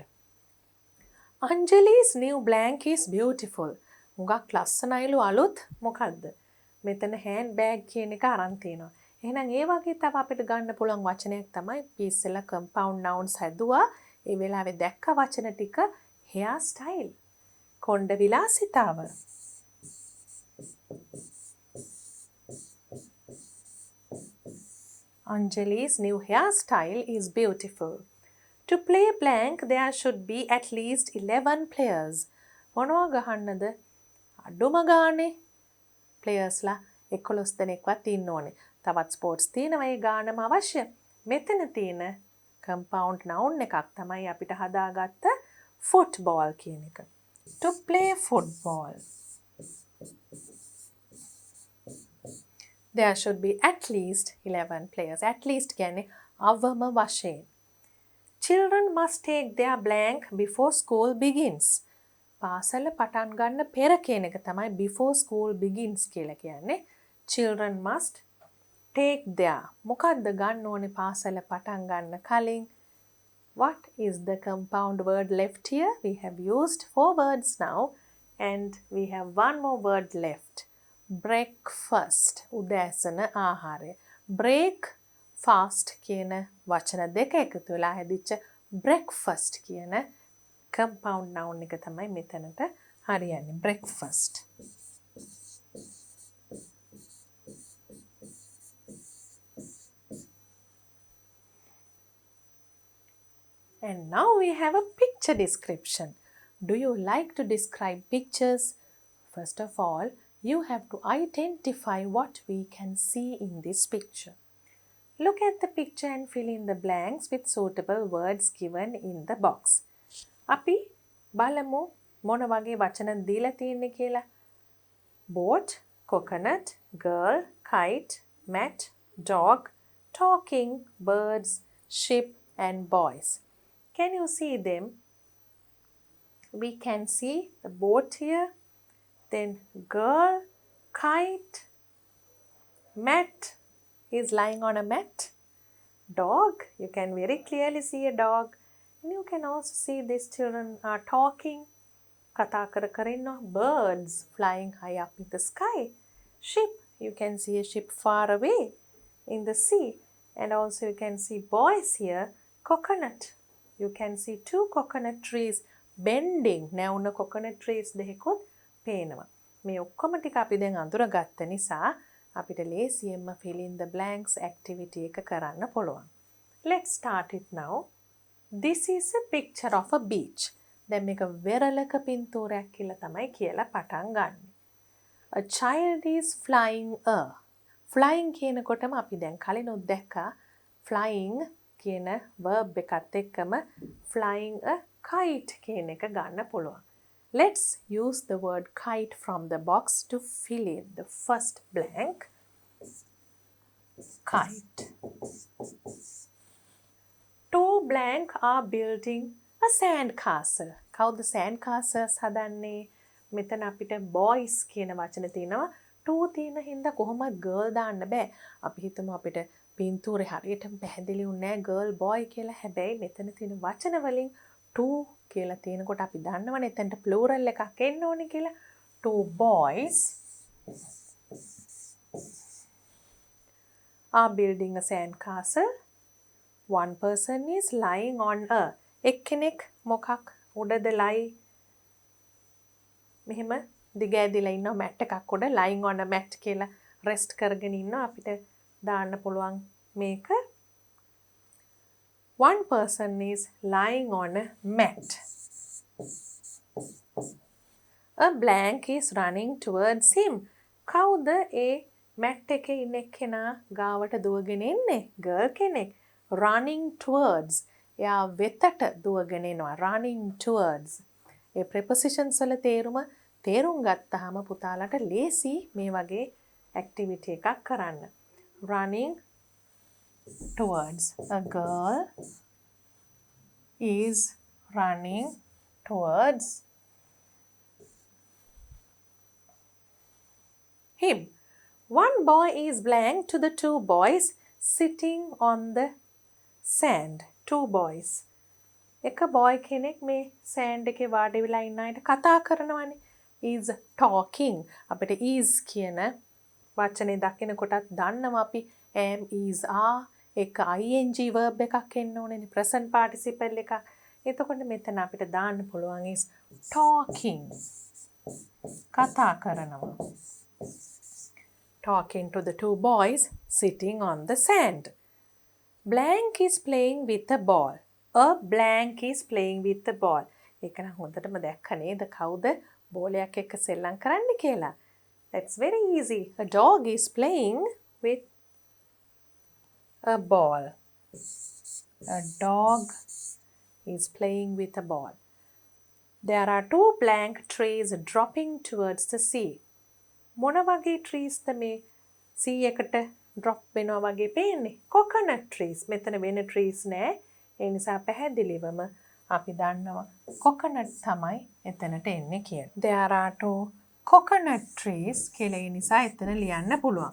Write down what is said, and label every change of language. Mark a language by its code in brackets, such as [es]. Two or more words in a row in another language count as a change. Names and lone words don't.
[en] Anjali's new blank is beautiful. [si] හුඟක් ලස්සනයිලු අලුත් මොකද්ද? මෙතන handbag කියන එක අරන් තියෙනවා. එහෙනම් ඒ වගේ තව අපිට ගන්න පුළුවන් වචනයක් තමයි ඉස්සෙල්ලා [en] compound nouns [si] හැදුවා. ඒ වෙලාවේ දැක්ක වචන ටික [en] hair style. [si] කොණ්ඩ විලාසිතාව. [en] Anjali's new hairstyle is beautiful. To play blank, there should be at least 11 players. [si] මොනවා ගහන්නද? අඩුම ගානේ players ලා 11 දෙනෙක්වත් ඉන්න ඕනේ. තවත් sports තියෙනවා ඒ ගානම අවශ්‍ය. මෙතන තියෙන [en] compound noun [si] එකක් තමයි අපිට හදාගත්ත football කියන එක. [en] To play football, there should be at least 11 players. At least [si] කියන්නේ අවම වශයෙන්. [en] Children must take their blank before school begins. [si] පාසල පටන් ගන්න පෙර කියන එක තමයි [en] before school begins [si] කියලා කියන්නේ. [en] Children must take their. [si] මොකද්ද ගන්න ඕනේ පාසල පටන් ගන්න කලින්? [en] What is the compound word left here? We have used 4 words now and we have one more word left. Breakfast. [si] උදෑසන ආහාරය. [en] Break fast [si] කියන වචන දෙක එකතු වෙලා හැදිච්ච breakfast කියන [en] compound noun [si] එක තමයි මෙතනට හරියන්නේ. [en] breakfast. And now we have a picture description. Do you like to describe pictures? First of all, you have to identify what we can see in this picture. Look at the picture and fill in the blanks with suitable words given in the box. [si] අපි බලමු මොන වගේ වචන දීලා තියෙන්නේ කියලා. [en] Boat, coconut, girl, kite, mat, dog, talking, birds, ship and boys. Can you see them? We can see the boat here, then girl, kite, mat is lying on a mat, dog, you can very clearly see a dog, and you can also see these children are talking, [si] කතා කර කර ඉන්නවා. [en] Birds flying high up in the sky, ship, you can see a ship far away in the sea, and also you can see boys here, coconut, you can see two coconut trees bending. [si] නැවුන [en] coconut trees [si] දෙකකුත් පේනවා. මේ ඔක්කොම ටික අපි දැන් අඳුරගත්ත නිසා අපිට ලේසියෙන්ම [en] fill in the blanks activity [si] එක කරන්න පුළුවන්. [en] Let's start it now. This is a picture of a beach. [si] දැන් මේක වෙරළක පින්තූරයක් කියලා තමයි කියලා පටන් ගන්න. [en] A child is flying a. [si] Flying කියනකොටම අපි දැන් කලිනුත් දැක්කා flying කියන verb එකත් එක්කම [en] flying a kite [si] කියන එක ගන්න පුළුවන්. [en] Let's use the word kite from the box to fill in the first blank. Kite. Two blank are building a sand castle. [si] කවුද [en] sand castles [si] හදන්නේ? මෙතන අපිට boys කියන වචන තියෙනවා. two තියෙන හින්දා කොහොමද girl දාන්න බෑ. අපි හිතමු අපිට පින්තූරේ හරියටම පැහැදිලි වුණේ නැහැ [en] girl boy [si] කියලා. හැබැයි මෙතන තියෙන වචන වලින් two කියලා තියෙනකොට අපි දන්නවනේ එතනට plural එකක් එන්න ඕනේ කියලා. [en] Two boys are building a sand castle. One person is lying on a. [si] එක්කෙනෙක් මොකක් උඩද lie මෙහෙම දිගෑදිලා ඉන්නවා මැට් එකක් උඩ [en] lying on a mat [si] කියලා rest කරගෙන ඉන්නවා. අපිට දාන්න පුළුවන් මේක. [en] One person is lying on a mat. A blank is running towards him. [si] කවුද ඒ මැට් එකේ ඉන්න කෙනා ගාවට දුවගෙන එන්නේ? girl කෙනෙක්. [en] running towards. [si] එයා වෙතට දුවගෙන එනවා. [en] running towards. [si] ඒ prepositions වල තේරුම් ගත්තාම පුතාලට ලේසි මේ වගේ activity එකක් කරන්න. [en] running towards. A girl is running towards him. One boy is blank to the two boys sitting on the sand. Two boys. [si] එක boy කෙනෙක් මේ sand එකේ වාඩි වෙලා ඉන්න අයට කතා කරනවානේ. [en] is talking. [si] අපිට is කියන වචනේ දකිනකොටත් දන්නවා අපි [en] am is are [si] එක [en] ing verb [si] එකක් එන්න ඕනේනේ [en] present participle [si] එකක්. එතකොට මෙතන අපිට දාන්න පුළුවන් [en] is talking. [si] කතා කරනවා. [en] Talking to the two boys sitting on the sand. Blank is playing with a ball. A blank is playing with the ball. [si] ඒක නම් හොඳටම දැක්ක නේද කවුද බෝලයක් එක්ක සෙල්ලම් කරන්න කියලා? [en] That's very easy. A dog is playing with a ball. A dog is playing with a ball. There are two blank trees dropping towards the sea. [si] මොන වගේ trees ද මේ sea එකට drop වෙනවා වගේ පේන්නේ? [en] coconut trees. [si] මෙතන වෙන trees නෑ. ඒ නිසා පැහැදිලිවම අපි දන්නවා coconut තමයි එතනට එන්නේ කියලා. [en] There are two coconut trees [si] කියලා ඒ නිසා එතන ලියන්න පුළුවන්.